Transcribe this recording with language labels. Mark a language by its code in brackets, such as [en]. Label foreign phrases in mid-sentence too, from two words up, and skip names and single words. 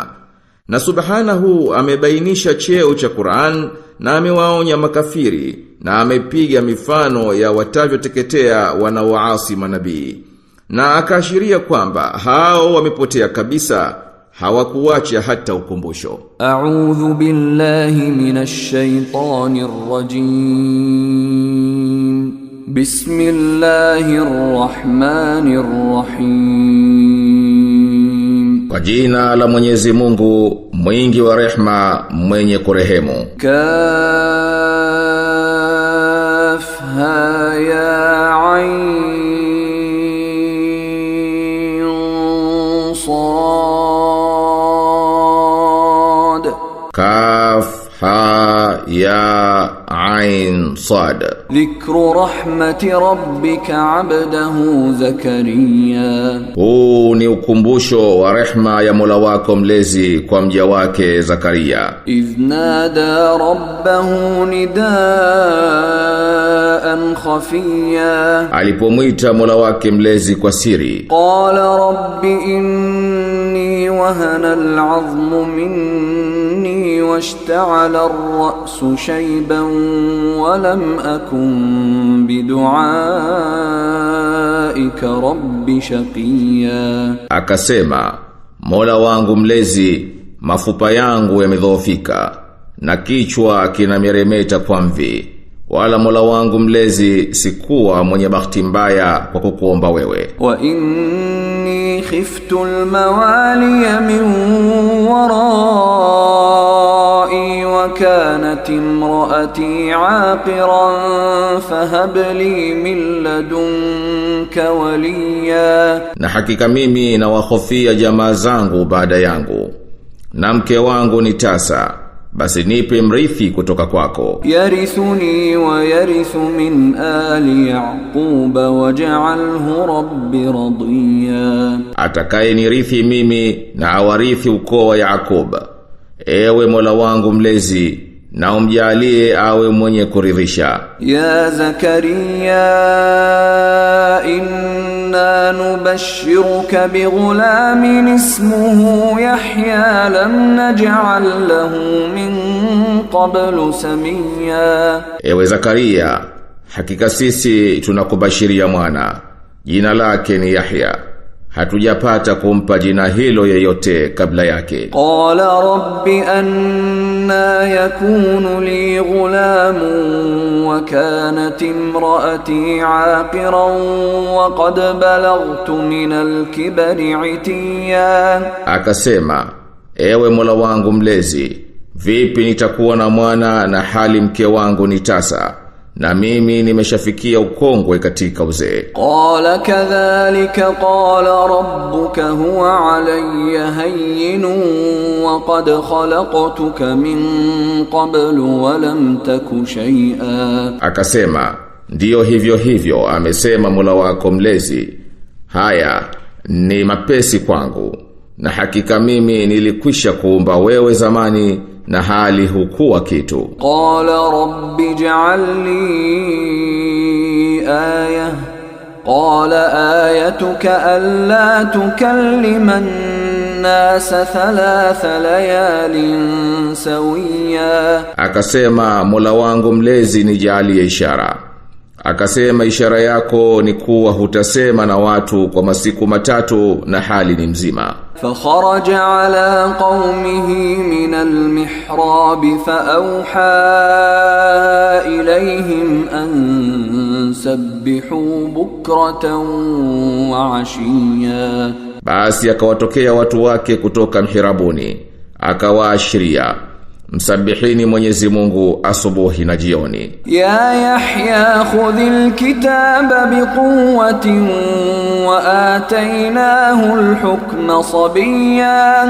[sw] Na Subhanahu amebainisha cheo cha Qur'an na amewaonya makafiri na amepiga mifano ya watavyoteketea wanaoasi manabii. Na akaashiria kwamba hao wamepotea kabisa, hawakuacha hata ukumbusho. [ar] أعوذ بالله من الشيطان الرجيم. بسم الله الرحمن الرحيم. [sw] Kwa jina la Mwenyezi Mungu, mwingi wa rehma, mwenye kurehemu. [ar] كاف ها يا عين صاد. كاف ها يا عين صاد. ذكر رحمت ربك عبده زكريا. [sw] Huu ni ukumbusho wa rehma ya Mola wako mlezi kwa mja wake Zakaria. [ar] إذ نادى ربه نداء خفيا. [sw] Alipomwita Mola wake mlezi kwa siri. [ar] قال رب إني وهن العظم مني واشتعل الرأس شيبا ولم أكن بدعائك رب شقيا. [sw] Akasema, Mola wangu mlezi, mafupa yangu yamedhoofika na kichwa kinameremeta kwa mvi, wala Mola wangu mlezi sikuwa mwenye bahati mbaya kwa kukuomba wewe. [ar] وإني خفت الموالي من ورائي وكانت امرأتي عاقرا فهب لي من لدنك وليا. [sw] Na hakika mimi na wahofia jamaa zangu baada yangu, na mke wangu ni tasa, basi nipe mrithi kutoka kwako. [ar] يرثني ويرث من آل يعقوب واجعله رب رضيا. [sw] Atakaye nirithi mimi na awarithi ukoo wa Yaqub. Ewe Mola wangu mlezi, na umjalie awe mwenye kuridhisha. [ar] يا زكريا إنا نبشرك بغلام اسمه يحيى لم نجعل له من قبل سميا. [sw] Ewe Zakaria, hakika sisi tunakubashiria mwana, jina lake ni Yahya, hatujapata kumpa jina hilo yeyote kabla yake. [ar] قال رب أنى يكون لي غلام وكانت امرأتي عاقرا وقد بلغت من الكبر عتيا. [sw] Akasema, ewe Mola wangu mlezi, vipi nitakuwa na mwana na hali mke wangu ni tasa, na mimi nimeshafikia ukongwe katika uzee. [ar] قال كذلك قال ربك هو علي هين وقد خلقتك من قبل ولم تك شيئا. [sw] Akasema, ndiyo hivyo hivyo amesema Mola wako mlezi, haya ni mapesi kwangu, na hakika mimi nilikwisha kuumba wewe zamani na hali hukuwa kitu. [ar] قال رب اجعل لي آية. قال آيتك ألا تكلم الناس 3 ليال سويا. [sw] Akasema Mola wangu mlezi nijalie ishara. Akasema ishara yako ni kuwa hutasema na watu kwa masiku 3 na hali ni mzima. [ar] فخرج على قومه من المحراب فأوحى إليهم أن سبحوا بكرة وعشيا. [sw] Basi akawatokea watu wake kutoka mhirabuni, akawaashiria, msabihini Mwenyezi Mungu asubuhi na jioni. [ar] يا يحيى خذ الكتاب بقوة وآتيناه الحكم صبيا.